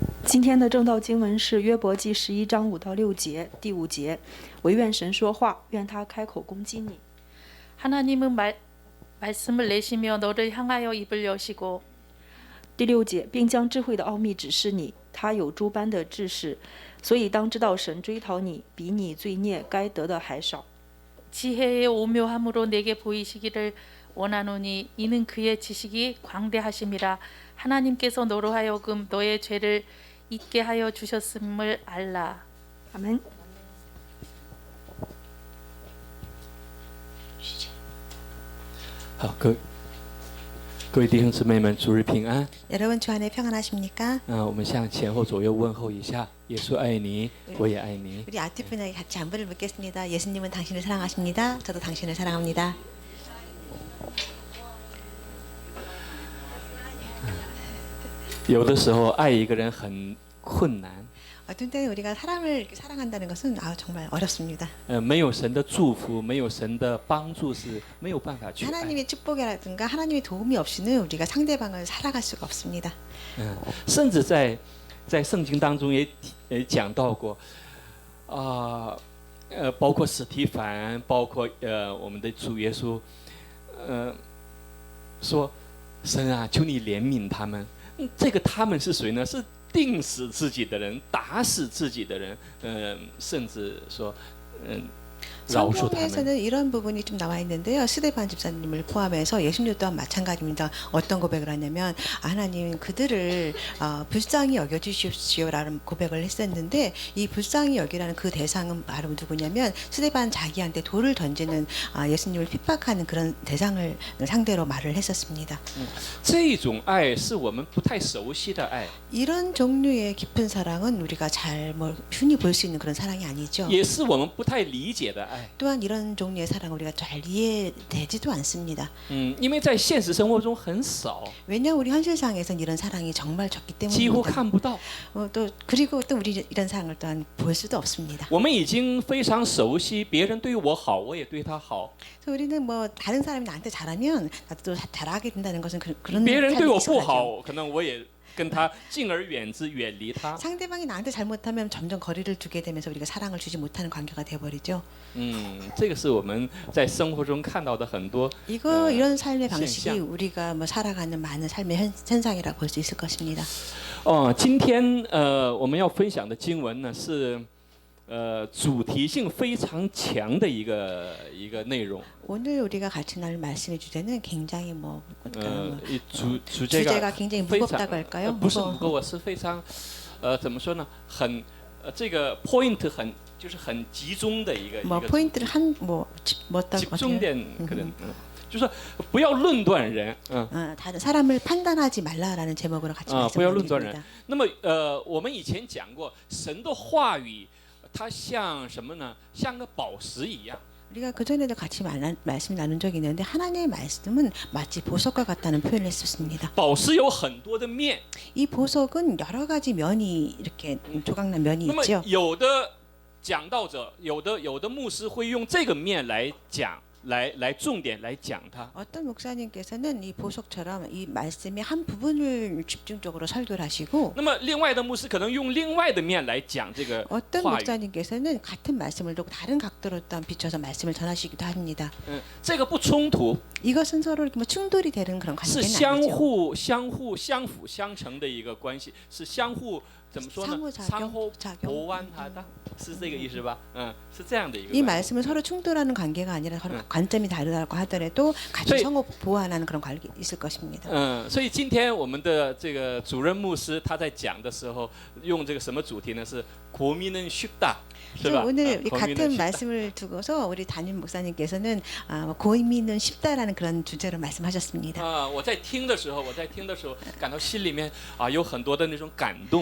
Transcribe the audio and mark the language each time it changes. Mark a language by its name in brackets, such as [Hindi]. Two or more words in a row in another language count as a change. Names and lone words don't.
[Chinese] 今天的正道经文是约伯记11章5到6节，第5节，惟愿神说话，愿他开口攻击你。 [Korean] 하나님은 말씀을 내시며 너를 향하여 입을 여시고 [Chinese] 第6节，并将智慧的奥秘指示你，他有诸般的知识，所以当知道神追讨你，比你罪孽该得的还少。 [Korean] 지혜의 오묘함으로 내게 보이시기를 원하노니 이는 그의 지식이 광대하심이라. 하나님께서 너로 하여금 너의 죄를 잊게 하여 주셨음을 알라. [Chinese] 阿门。好，各位弟兄姊妹们，主日平安。 [Korean] 여러분 주 안에 평안하십니까? [Chinese] 我们向前后左右问候一下，耶稣爱你，我也爱你。 [Korean] 우리 앞뒤분에게 같이 안부를 묻겠습니다. 예수님은 당신을 사랑하십니다. 저도 당신을 사랑합니다. [Chinese] 有的时候爱一个人很困难， [Korean] 어떤 때는 우리가 사람을 사랑한다는 것은 정말 어렵습니다. [Chinese] 没有神的祝福，没有神的帮助是没有办法去爱。 [Korean] 하나님의 축복이라든가 하나님의 도움이 없이는 우리가 상대방을 살아갈 수가 없습니다. [Chinese] 甚至在圣经当中也讲到过，包括史提凡，包括我们的主耶稣，说神啊，求你怜悯他们。这个他们是谁呢？是定死自己的人，打死自己的人，甚至说，饶恕他们。 [Korean] 성경에서는 이런 부분이 좀 나와 있는데요. 스데반 집사님을 포함해서 예수님 또한 마찬가지입니다. 어떤 고백을 하냐면 하나님 그들을 불쌍히 여겨주십시오라는 고백을 했었는데 이 불쌍히 여기라는 그 대상은 바로 누구냐면 스데반 자기한테 돌을 던지는 예수님을 핍박하는 그런 대상을 상대로 말을 했었습니다. [Chinese] 这种爱是我们不太熟悉的爱， [Korean] 이런 종류의 깊은 사랑은 우리가 잘 흔히 볼 수 있는 그런 사랑이 아니죠. [Chinese] 也是我们不太理解的爱。 [Korean] 또한 이런 종류의 사랑을 우리가 잘 이해되지도 않습니다. [Chinese] 因为在现实生活中很少， [Korean] 왜냐 우리 현실상에선 이런 사랑이 정말 적기 [Chinese] 几乎 [Korean] 때문입니다. [Chinese] 看不到。 [Korean] 그리고 또 우리 이런 사랑을 또한 볼 수도 없습니다. [Chinese] 我们已经非常熟悉，别人对我好，我也对他好。 [Korean] 그래서 우리는 뭐 다른 사람이 나한테 잘하면 나도 또 잘하게 된다는 것은 그런 [Chinese] 别人对我 [Korean] 삶이 [Chinese] 不 [Korean] 익숙하죠. [Chinese] 好，可能我也跟他敬而远之，远离他。 [Korean] 상대방이 나한테 잘못하면 점점 거리를 두게 되면서 우리가 사랑을 주지 못하는 관계가 되어버리죠. [Chinese] 这个是我们在生活中看到的很多 [Korean] 이런 삶의 방식이 [Chinese] 现象。 [Korean] 우리가 뭐 살아가는 많은 삶의 현상이라고 볼 수 있을 것입니다. [Chinese] 今天我们要分享的经文呢是主题性非常强的一个内容。 [Korean] 오늘 우리가 같이 나눌 말씀의 주제는 굉장히 이 주제가 굉장히 [Chinese] 非常 [Korean] 무겁다고 할까요? [Chinese] 不是不够，是非常怎么说呢？很这个 point 就是很集中的一个 [Korean] 뭐 포인트를 [Chinese] 集中点可能就是不要论断人， [Korean] 다른 사람을 판단하지 말라라는 제목으로 같이 [Chinese] 不要论断人 [Korean] 말씀드립니다. 。 [Chinese] 那么我们以前讲过，神的话语它像什么呢？像个宝石一样。 [Korean] 우리가 그 전에도 같이 말씀 나눈 적이 있는데 하나님의 말씀은 마치 보석과 같다는 표현을 했었습니다. [Chinese] 宝石有很多的面， [Korean] 이 보석은 여러 가지 면이 이렇게 조각난 면이 [Chinese] 那么 [Korean] 있죠. [Chinese] 有的讲道者，有的牧师会用这个面来讲，来重点来讲它。 [Korean] 어떤 목사님께서는 이 보석처럼 이 말씀의 한 부분을 집중적으로 설교를 하시고 [Chinese] 那么另外的牧师可能用另外的面来讲这个 [Korean] 어떤 [Chinese] 话语。 [Korean] 목사님께서는 같은 말씀을 두고 다른 각도로 또한 비춰서 말씀을 전하시기도 합니다. [Chinese] 这个不冲突， [Korean] 이것은 서로 이렇게 뭐 충돌이 되는 그런 [Chinese] 是 [Korean] 관계는 [Chinese] 相 [Korean] 아니죠. [Chinese] 互相辅相成的一个关系，是相互怎么说呢？ [Korean] 상호작용 [Chinese] 相互 [Korean] 작용. [Chinese] 补完它的，是这个意思吧？是这样的一个 [Korean] 이 [Chinese] 关系。 [Korean] 말씀은 서로 충돌하는 관계가 아니라 서로 관점이 다르다고 하더라도 같이 저희- 相互 보완하는 그런 관계 있을 것입니다. [Chinese] 所以今天我们的这个主任牧师他在讲的时候，用这个什么主题呢？是 [Korean] 고민은 쉽다， [Chinese] 是 [Korean] 그래서 [Chinese] 吧？ [Korean] 오늘 이 고민은 같은 쉽다。 말씀을 두고서 우리 담임 목사님께서는 고민은 쉽다라는 그런 주제로 말씀하셨습니다. [Chinese] 我在听的时候，感到心里面有很多的那种感动。